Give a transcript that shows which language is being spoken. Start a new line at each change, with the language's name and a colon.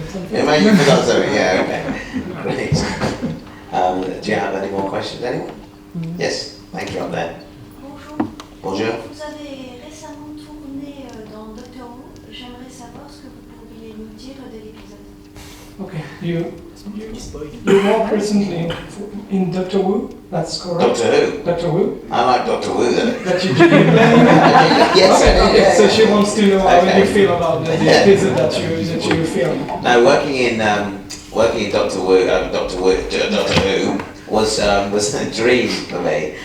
English: Yeah, maybe you forgot something, yeah, okay. Great. Do you have any more questions, anyone? Yes, thank you up there.
French: Bonjour. Bonjour. Vous avez récemment tourné dans Doctor Who. J'aimerais savoir ce que vous pourriez nous dire de l'épisode.
English: Okay, you worked recently in Doctor Who, that's correct? Doctor Who? Doctor Who? I like Doctor Who though. That you did. Yes, I did. Okay, so she wants to know how Okay. you feel about the episode that you filmed. No, working in Doctor Who was a dream for me.